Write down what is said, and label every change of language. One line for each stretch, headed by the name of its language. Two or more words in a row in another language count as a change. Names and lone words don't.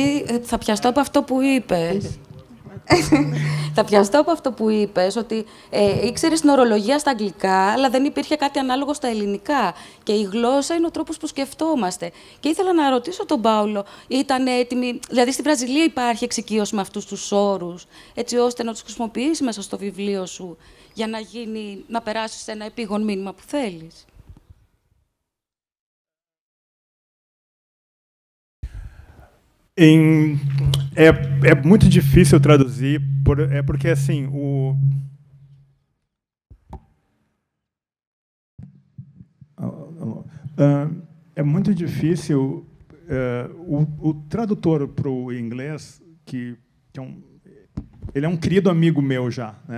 Greek: Γιατί θα πιαστώ από αυτό που είπες. Θα πιαστώ από αυτό που είπες, ότι ήξερες την ορολογία στα αγγλικά, αλλά δεν υπήρχε κάτι ανάλογο στα ελληνικά. Και η γλώσσα είναι ο τρόπος που σκεφτόμαστε. Και ήθελα να ρωτήσω τον Πάολο, ήταν έτοιμη, δηλαδή στη Βραζιλία υπάρχει εξοικείωση με αυτούς τους όρους, έτσι ώστε να τους χρησιμοποιήσεις μέσα στο βιβλίο σου, για να περάσεις ένα επίγον μήνυμα που θέλεις.
Portuguese: É muito difícil traduzir, porque assim é muito difícil o tradutor para o inglês, que ele é um querido amigo meu já, né?